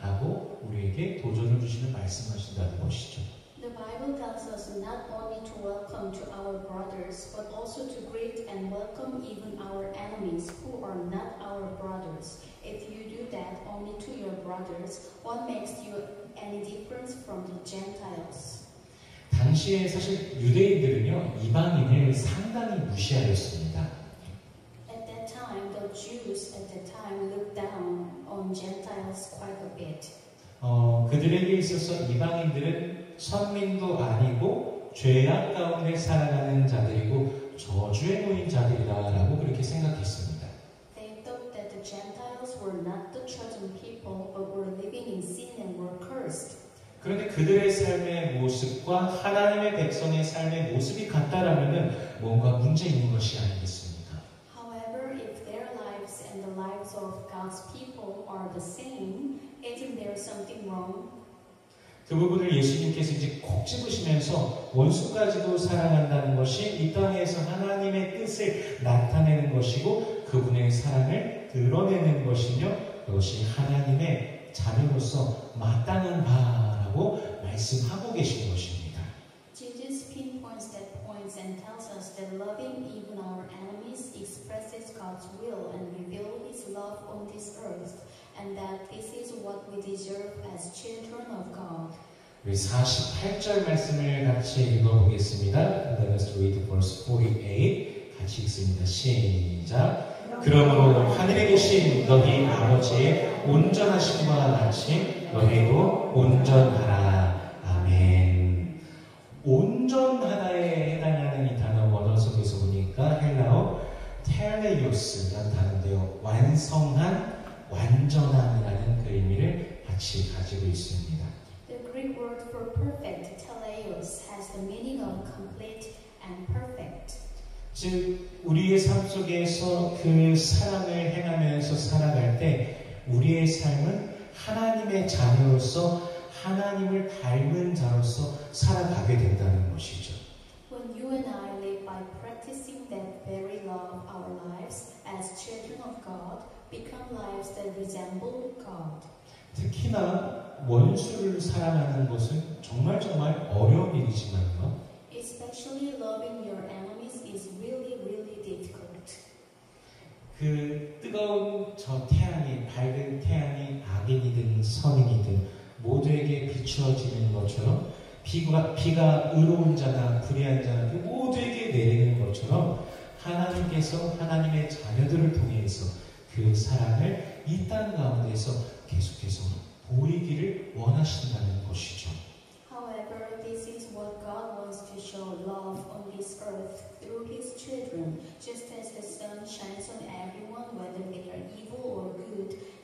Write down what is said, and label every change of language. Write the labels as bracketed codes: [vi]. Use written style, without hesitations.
[ko] 라고 우리에게 도전을 주시는 말씀하신다는 것이죠. [en] The Bible tells us not only to welcome to our brothers, but also to greet and welcome even our enemies who are not our brothers. If you do that only to your brothers, what makes you any difference from the Gentiles? [ko] 당시에 사실 유대인들은요 이방인을 상당히 무시하였습니다. [en] At that time, the Jews at that time looked down on Gentiles quite a bit. [ko] 그들에게 있어서 이방인들은 선민도 아니고 죄악 가운데 살아가는 자들이고 저주에 놓인 자들이다라고 그렇게 생각했습니다. [en] They thought that the Gentiles were not the chosen people, but were living in sin and were cursed. [ko] 그런데 그들의 삶의 모습과 하나님의 백성의 삶의 모습이 같다라면은 뭔가 문제 있는 것이 아니겠습니까? [en] However, if their lives and the lives of God's people are the same, isn't there something wrong? [ko] 그 부분을 예수님께서 이제 콕 집으시면서 원수까지도 사랑한다는 것이 이 땅에서 하나님의 뜻을 나타내는 것이고 그분의 사랑을 드러내는 것이며 그것이 하나님의 자녀로서 마땅한 바라고 말씀하고 계신 것입니다. [en] Jesus pinpoints that point and tells us that loving even our enemies expresses God's will and reveals His love on this earth, and that this is what we deserve as children of God. [ko] 우리 48절 말씀을 같이 읽어보겠습니다. [en] Let us read verse 48. [ko] 같이 읽습니다. 시작. 그러므로 하늘에 계신 너희 아버지의 온전하심과 같이 너희도 온전하라. 아멘. 온전하다에 해당하는 이 단어 원어 속에서 보니까 헬라어 텔레이오스라는 단어인데요. 완성한, 완전함이라는 그 의미를 같이 가지고 있습니다. [en] The Greek word for perfect, teleios, has the meaning of complete and perfect. [ko] 즉 우리의 삶 속에서 그 사랑을 행하면서 살아갈 때 우리의 삶은 하나님의 자녀로서 하나님을 닮은 자로서 살아가게 된다는 것이죠. [en] When you and I live by practicing that very love, our lives as children of God become lives that resemble God. [ko] 특히나 원수를 사랑하는 것은 정말 어려운 일이지만요. [en] Especially loving your enemies is really, really difficult. [ko] 그 뜨거운 저 태양이, 밝은 태양이 악인이든 선인이든 모두에게 비추어지는 것처럼 비가 의로운 자나 불의한 자나 그 모두에게 내리는 것처럼 하나님께서 하나님의 자녀들을 통해서 그 사랑을 이 땅 가운데서 계속해서 보이기를 원하신다는 것이죠. [en] However, this is what God wants to show love on this earth through His children, just as the sun shines on everyone, whether they are evil or good,